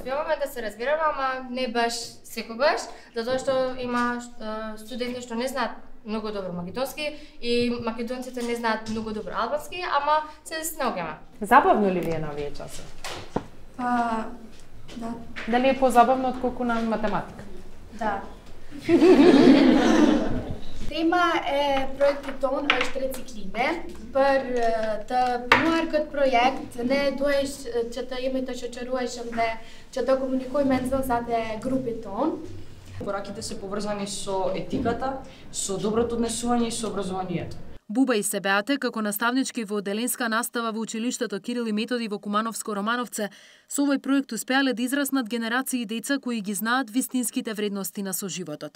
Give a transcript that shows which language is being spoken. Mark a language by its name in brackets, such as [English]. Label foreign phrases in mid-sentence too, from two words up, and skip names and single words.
[Macedonian] Успеваме да се разбираме, ама не баш секогаш, затоа што има студенти што не знаат многу добро македонски и македонците не знаат многу добро албански, ама се снаоѓаме. Забавно ли ви е на овие часови? Да. Дали е позабавно отколку на математика? Да. Тема е проектот [Albanian] тон është reciklime për të punuar këtë projekt. Ne duhesh që të jemi të shoqërueshëm dhe që të komunikojmë me nxënësat e grupit ton. [Macedonian] Пораките се поврзани со етиката, со доброто однесување и со образованието. Буба и Себеате, како наставнички во одделенска настава во училиштето Кирил и Методи во Кумановско-Романовце, со овој проект успеале да израснат генерации деца кои ги знаат вистинските вредности на соживотот.